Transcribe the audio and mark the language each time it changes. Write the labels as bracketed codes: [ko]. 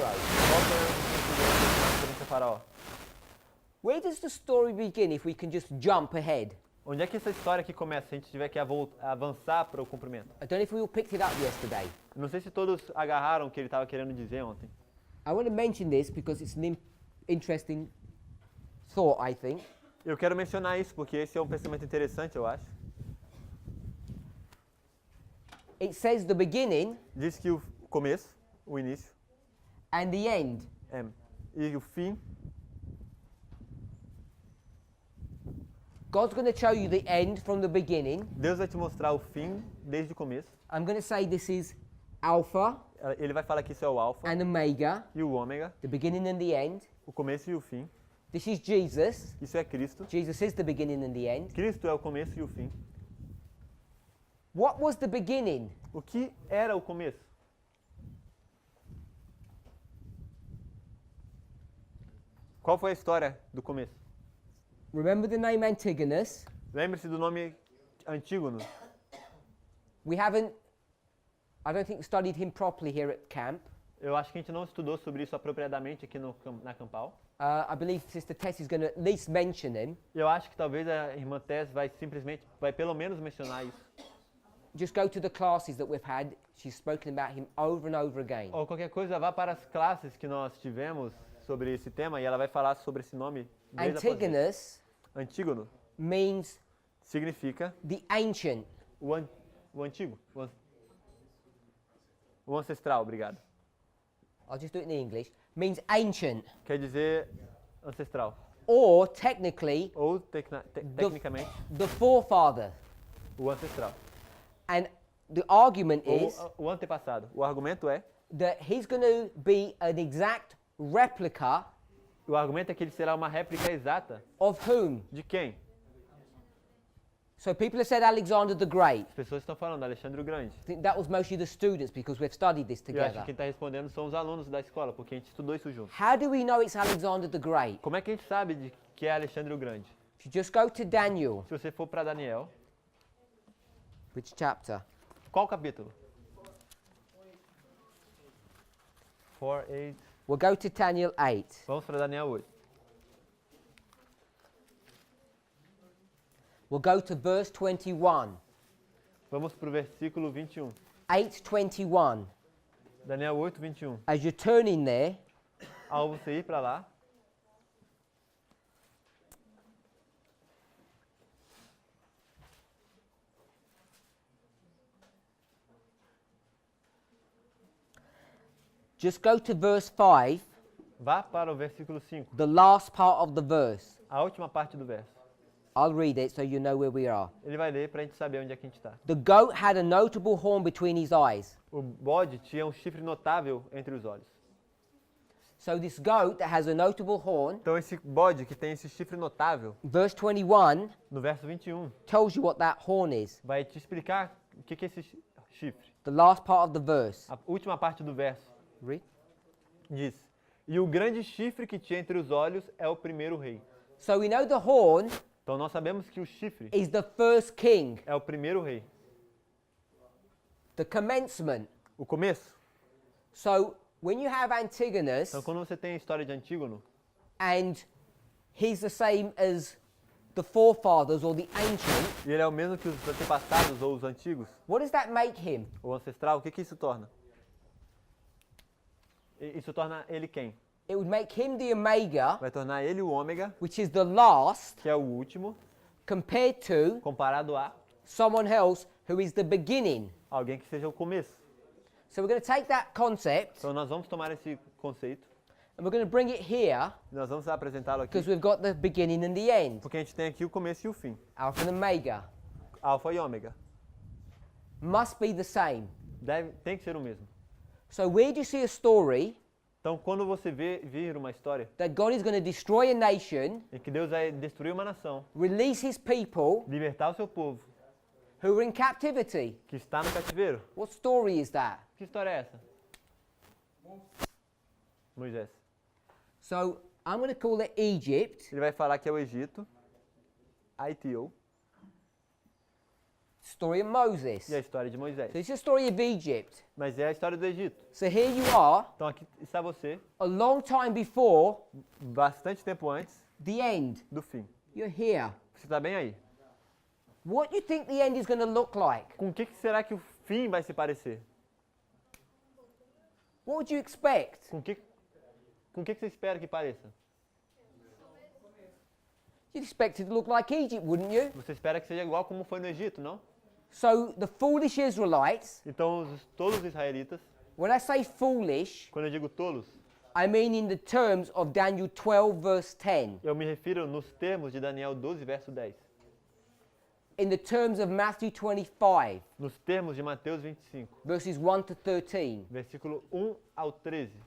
[pt] Qual que é a referência a Faraó? [en] Where does the story begin if we can just jump ahead? [pt] Onde é que essa história aqui começa, se a gente tiver que avançar para o cumprimento? [en] I don't know if we all picked it up yesterday. [pt] Não sei se todos agarraram o que ele estava querendo dizer ontem. [en] I want to mention this because it's an interesting thought, I think. [pt] Eu quero mencionar isso porque esse é um pensamento interessante, eu acho. [en] It says the beginning [pt] Diz que o começo, o início, [en] and the end. [pt] e o fim, [en] God's going to show you the end from the beginning. [pt] Deus vai te mostrar o fim desde o começo. [en] I'm going to say this is Alpha [pt] Ele vai falar que isso é o alfa [en] and Omega, [pt] e o ômega, [en] the beginning and the end. [pt] o começo e o fim. [en] This is Jesus. [pt] Isso é Cristo. [en] Jesus is the beginning and the end. [pt] Cristo é o começo e o fim. [en] What was the beginning? [pt] O que era o começo? Qual foi a história do começo? [en] Remember the name Antigonus? [pt] Lembre-se do nome Antígono. [en] We haven't, I don't think, studied him properly here at camp. [pt] Eu acho que a gente não estudou sobre isso apropriadamente aqui na Campal. [en] I believe Sister Tess is going to at least mention him. [pt] Eu acho que talvez a irmã Tess vai pelo menos mencionar isso. [en] Just go to the classes that we've had. She's spoken about him over and over again. [pt] Ou qualquer coisa, vá para as classes que nós tivemos sobre esse tema e ela vai falar sobre esse nome. Vez após vez. [en] Antigonus [pt] Antígono [en] means [pt] significa [en] the ancient. [pt] o antigo, o ancestral, obrigado. [en] I'll just do it in English. Means ancient. [pt] Quer dizer ancestral. [en] Or technically, [pt] Ou tecnicamente, [en] the forefather. [pt] o ancestral. [en] And the argument [pt] Ou [en] is [pt] o antepassado. O argumento é [en] that he's going to be an exact replica [pt] O argumento é que ele será uma réplica exata [en] of whom? [pt] de quem? [en] So people have said Alexander the Great. [pt] As pessoas estão falando Alexandre o Grande. [en] I think that was mostly the students because we've studied this [pt] E eu acho que [en] together. [pt] quem está respondendo são os alunos da escola, porque a gente estudou isso junto. [en] How do we know it's Alexander the Great? [pt] Como é que a gente sabe de que é Alexandre o Grande? [en] If you just go to Daniel, [pt] Se você for para Daniel, [en] which chapter? [pt] qual capítulo? [en] 4:8. We'll go to Daniel 8. [pt] Vamos para Daniel 8. [en] We'll go to verse 21. [pt] Vamos para o versículo 21. [en] 8:21. [pt] Daniel 8, 21. [en] As you're turning there, [pt] Ao você ir para lá, [en] just go to verse 5, [pt] vá para o versículo 5. [en] the last part of the verse. [pt] A última parte do verso. [en] I'll read it so you know where we are. [pt] Ele vai ler para a gente saber onde é que a gente está. [en] The goat had a notable horn between his eyes. [pt] O bode tinha um chifre notável entre os olhos. [en] So this goat that has a notable horn, [pt] Então esse bode que tem esse chifre notável, [en] verse 21 [pt] no verso 21, [en] tells you what that horn is. [pt] vai te explicar o que é esse chifre. [en] The last part of the verse. [pt] A última parte do verso [en] Read. [pt] diz: E o grande chifre que tinha entre os olhos é o primeiro rei. [en] So we know the horn [pt] Então nós sabemos que o chifre [en] is the first king, [pt] é o primeiro rei, [en] the commencement. [pt] O começo. [en] So when you have Antigonus [pt] Então, quando você tem a história de Antígono, [en] and he's the same as the forefathers or the ancient, [pt] e ele é o mesmo que os antepassados ou os antigos, [en] what does that make him? [pt] ou ancestral, o que isso torna? Isso torna ele quem? [en] It would make him the Omega, [pt] Vai tornar ele o ômega, [en] which is the last, [pt] que é o último, [en] compared to [pt] comparado a [en] someone else who is the beginning. [pt] alguém que seja o começo. [en] So we're going to take that concept [pt] Então nós vamos tomar esse conceito, [en] and we're going to bring it here [pt] e nós vamos apresentá-lo aqui, [en] because we've got the beginning and the end, [pt] porque a gente tem aqui o começo e o fim. [en] Alpha and Omega. [pt] Alfa e ômega. [en] Must be the same. [pt] Tem que ser o mesmo. [en] So where do you see a story [pt] Então, quando você vir uma história [en] that God is going to destroy a nation, [pt] em que Deus vai destruir uma nação, [en] release his people [pt] libertar o seu povo, [en] who are in captivity? [pt] que está no cativeiro, [en] What story is that? [pt] que história é essa? Moisés. [en] So I'm going to call it Egypt. [pt] Ele vai falar que é o Egito, Haitio, [en] Story of Moses. [pt] e a história de Moisés. [en] So this is a story of Egypt. [pt] Mas é a história do Egito. [en] So here you are, [pt] Então aqui está você, [en] a long time before [pt] bastante tempo antes [en] the end. [pt] do fim. [en] You're here. [pt] Você está bem aí. [en] What do you think the end is going to look like? [pt] Com o que será que o fim vai se parecer? [en] What would you expect? [pt] Com o que você espera que pareça? [en] You'd expect it to look like Egypt, wouldn't you? [pt] Você espera que seja igual como foi no Egito, não? [en] So the foolish Israelites, [pt] Então, todos os israelitas, [en] when I say foolish, [pt] quando eu digo tolos, [en] I mean in the terms of Daniel 12 verse 10, [pt] eu me refiro nos termos de Daniel 12, verso 10. [en] in the terms of Matthew 25 [pt] Nos termos de Mateus 25, [en] verses 1 to 13, [pt] versículo 1 ao 13.